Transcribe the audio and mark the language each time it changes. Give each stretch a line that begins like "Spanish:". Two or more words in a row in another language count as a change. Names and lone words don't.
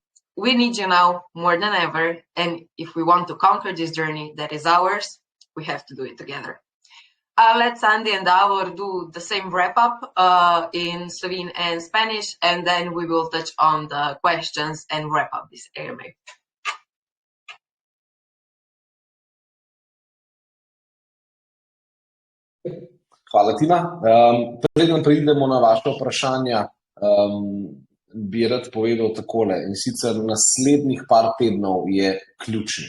English: We need you now more than ever, and if we want to conquer this journey that is ours, we have to do it together. I'll let Sandy and Davor do the same wrap-up in Slovene and Spanish, and then we will touch on the questions and wrap up this AMA.
Slovenian: Hvala, Tina. Preden preidemo na vaše vprašanja, bi rad povedal takole, in sicer naslednjih par tednov je ključnih.